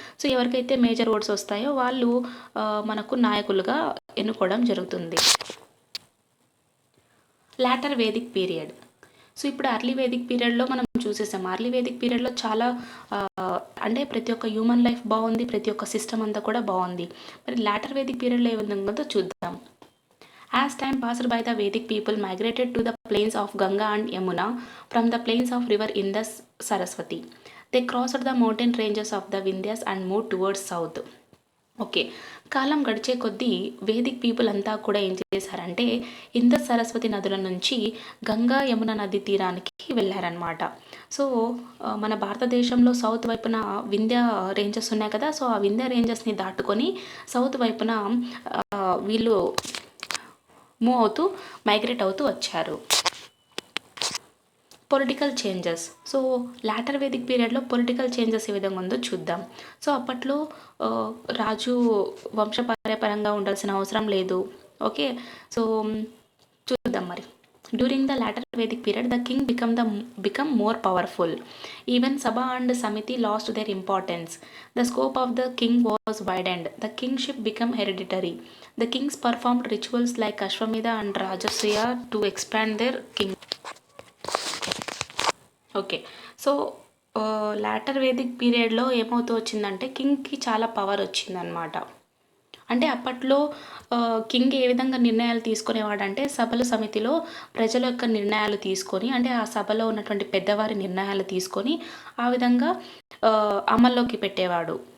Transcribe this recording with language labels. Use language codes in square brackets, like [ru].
[te] So ఎవరికైతే major oats వస్తాయో వాళ్ళు మనకు నాయకులుగా ఎన్నుకోవడం జరుగుతుంది. Later Vedic period. సో ఇప్పుడు అర్లీ వేదిక్ పీరియడ్లో మనం చూసేసాం. అర్లీ వేదిక్ పీరియడ్లో చాలా అంటే ప్రతి ఒక్క హ్యూమన్ లైఫ్ బాగుంది, ప్రతి ఒక్క సిస్టమ్ అంతా కూడా బాగుంది. మరి లాటర్ వేదిక్ పీరియడ్లో ఏ విధంగా చూద్దాం. [en] As time passed by, the Vedic people migrated to the plains of Ganga and Yamuna from the plains of river Indus Saraswati. They crossed the mountain ranges of the Vindhyas and moved towards south. [te] Okay, కాలం గడిచే కొద్దీ Vedic people అంతా కూడా ఏం చేశారంటే ఇందస్ సరస్వతి నదుల నుంచి గంగా యమున నది తీరానికి వెళ్ళారనమాట. సో మన భారతదేశంలో సౌత్ వైపున వింధ్య రేంజెస్ ఉన్నాయి కదా, సో ఆ వింధ్య రేంజెస్ని దాటుకొని సౌత్ వైపున వీళ్ళు మూవ్ అవుతూ మైగ్రేట్ అవుతూ వచ్చారు. Political changes. So later Vedic పీరియడ్లో పొలిటికల్ చేంజెస్ ఏ విధంగా ఉందో చూద్దాం. సో అప్పట్లో రాజు వంశపారంపర్యంగా ఉండాల్సిన అవసరం లేదు. ఓకే, సో చూద్దాం మరి. [en] During the latter Vedic period, the king become more powerful. Even Sabha and Samiti lost their importance. The scope of the king was widened. The kingship became hereditary. The kings performed rituals like Ashwamedha and Rajasuya to expand their king. [te] Okay, so later Vedic పీరియడ్లో ఏమవుతూ వచ్చిందంటే కింగ్కి చాలా power వచ్చిందనమాట. అంటే అప్పట్లో king ఏ విధంగా నిర్ణయాలు తీసుకునేవాడంటే సభల సమితిలో ప్రజల యొక్క నిర్ణయాలు తీసుకొని, అంటే ఆ సభలో ఉన్నటువంటి పెద్దవారి నిర్ణయాలు తీసుకొని ఆ విధంగా అమల్లోకి పెట్టేవాడు.